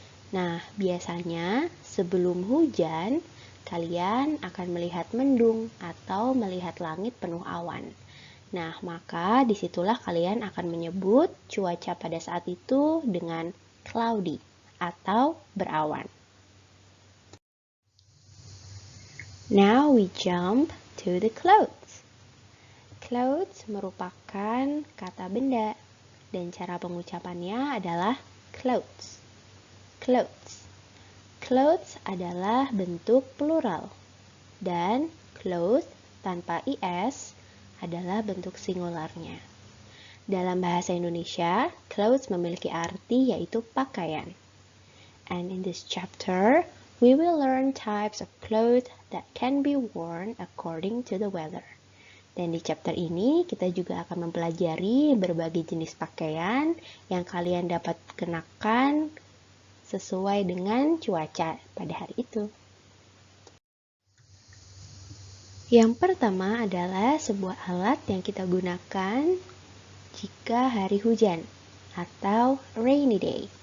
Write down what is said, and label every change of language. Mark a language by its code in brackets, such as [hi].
[id] Nah, biasanya sebelum hujan, kalian akan melihat mendung atau melihat langit penuh awan. Nah, maka disitulah kalian akan menyebut cuaca pada saat itu dengan cloudy atau berawan. [en] Now we jump to the clothes. [id] Clothes merupakan kata benda dan cara pengucapannya adalah clothes. Clothes. Clothes adalah bentuk plural dan cloth tanpa is adalah bentuk singularnya. Dalam bahasa Indonesia, clothes memiliki arti yaitu pakaian. [en] And in this chapter, we will learn types of clothes that can be worn according to the weather. [id] Dan di chapter ini kita juga akan mempelajari berbagai jenis pakaian yang kalian dapat kenakan sesuai dengan cuaca pada hari itu. Yang pertama adalah sebuah alat yang kita gunakan jika hari hujan atau rainy day.